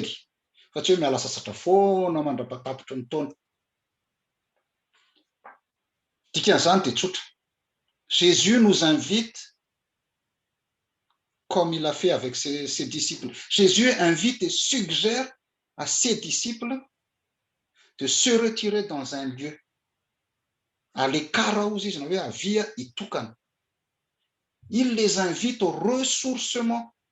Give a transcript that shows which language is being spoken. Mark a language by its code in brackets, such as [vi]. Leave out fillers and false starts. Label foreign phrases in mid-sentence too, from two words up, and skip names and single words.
[mg] Fa tsy hoe miala sasatra foana mandrapatapitra ny taona. Dikan'izany dia tsotra. [fr] Jésus nous invite comme il a fait avec ses disciples. Jésus invite et suggère à ses disciples de se retirer dans un lieu. À l'écart où il les invite au ressourcement.